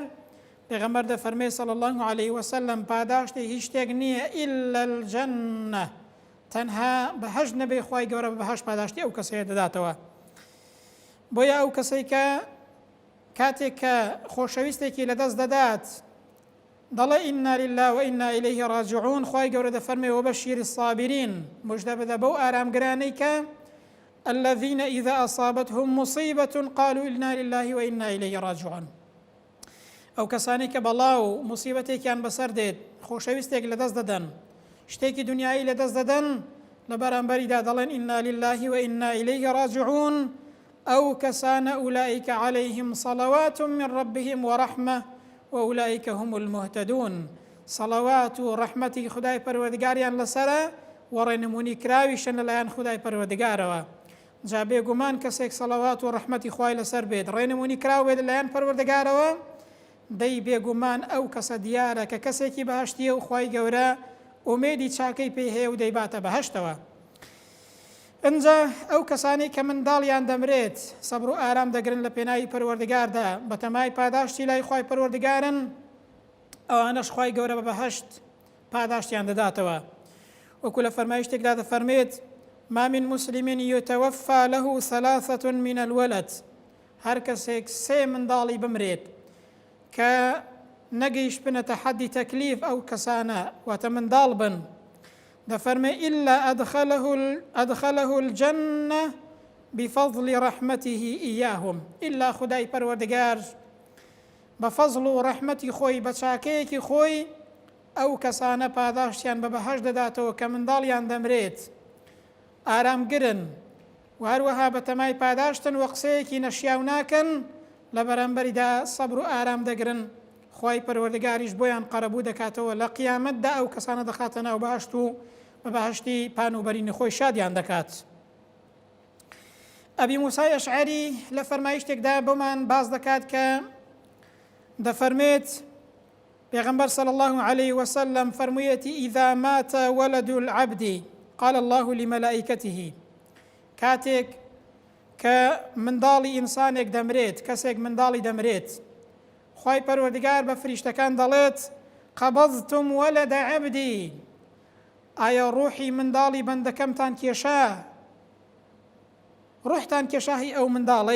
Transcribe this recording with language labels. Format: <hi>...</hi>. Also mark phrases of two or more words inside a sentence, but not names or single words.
<ckb>پێغەمبەر دەفەرمێ</ckb> <ar>صلی الله علیه وسلم</ar> <ckb>پاداشتی هیچ شتێک نییە</ckb> <ar>ئیلا الجەنە،</ar> <ckb>تەنها بەهەشت نەبێ خوای گەورە بە بەهەشت پاداشتی ئەو کەسەیە دەداتەوە. بۆیە ئەو کەسەی کە کاتێک کە خۆشەویستێکی لەدەست دەدات دەڵێ</ckb> <ar>ئینا لله و ئینا ئیلەیه ڕاجعون،</ar> <ckb>خوای گەورە دەفەرمێ</ckb> <ar>وەبەشیری الصابرین،</ar> <ckb>موژدە بدە بەو ئارامگرانەی کە</ckb> <ar>الذين إذا أصابتهم مصيبة قالوا إنا لله وإنا إليه راجعون.</ar> <ckb>ئەو کەسانی کە بەڵاو موسیبەتێکیان بەسەر دێت، خۆشەویستێک لەدەست دەدەن، شتێکی دنیایی لەدەست دەدەن، لە بەرامبەریدا دەڵێن</ckb> <ar>ئینا لله وإنا إليه راجعون.</ar> <ckb>ئەو کەسانە</ckb> <ar>ئولئیک عەلەیهم صەڵەوات من ربهم وەڕەحمە وأولئك هم المهتدون.</ar> <ckb>صلوات و ڕەحمەتی خودای پەروەردگاریان لەسەرە و ڕێنمونی کراویشن لەلایەن خودای پەروەردگارەوە. جا بێگومان کەسێک سەڵەوات و ڕەحمەتی خوای لەسەر بێت، ڕێنمونی کراو بێت لەلایەن پەروەردگارەوە، دەی بێگومان ئەو کەسە دیارە کە کەسێکی بەهەشتیە و خوای گەورە ئومێدی چاکەی پێی هەیە و دەیباتە بەهەشتەوە. ئەنجا ئەو کەسانی کە منداڵیان دەمرێت سەبر و ئارام دەگرن لە پێناوی پەروەردگاردا، بە تەمای پاداشتی لای خوای پەروەردگارن، ئەوانەش خوای گەورە بە بەهەشت پاداشتیان دەداتەوە. وەکو لە فەرمایشتێکدا دەفەرمێت:</ckb> <ar>ما من مسلم يتوفى له ثلاثة من الولد.</ar> <ckb>هەر کەسێک سێ منداڵی بمرێت کە نەگەیشت بنەتە حەدی تەکلیف ئەو کەسانە واتە منداڵ بن، دەفەرمێ</ckb> <ar>إلا أدخله الجنة بفضل رحمته إياهم.</ar> <ckb>إلا خدای پەروەردگار بە فەزڵ و ڕەحمەتی خۆی بە چاکەیەکی خۆی ئەو کەسانە پاداشتیان بە بەهەشت دەداتەوە کە منداڵیان دەمرێت، ئارامگرن و هەروەها بە تەمای پاداشتن و قسەیەکی نەشیاو ناکەن، لە بەرامبەریدا سەبر و ئارام دەگرن، خوای پەروەردگاریش بۆیان قەرەبوو دەکاتەوە، لە قیامەتدا ئەو کەسانە دەخاتە ناو بەهەشت و بە بەهەشتی پان و بەرینی خۆی شادیان دەکات. ئەبی موسای ئەشعەری لە فەرمایشتێکدا بۆمان باز دەکات کە دەفەرمێت پێغەمبەر</ckb> <ar>صلی الله علیه وسلم</ar> <ckb>فەرموویەتی</ckb> <ar>إذا مات ولد العبد قال الله لملائكته.</ar> <ckb>کاتێک کە منداڵی ئینسانێک دەمرێت، کەسێک منداڵی دەمرێت، خوای پەروەردگار بە فریشتەکان دەڵێت</ckb> <ar>قەبەضتم وەلەدە عەبدی،</ar> <ckb>ئایا ڕوحی منداڵی بەندەکەمتان کێشا، ڕوحتان کێشاهی ئەو منداڵەی؟</ckb>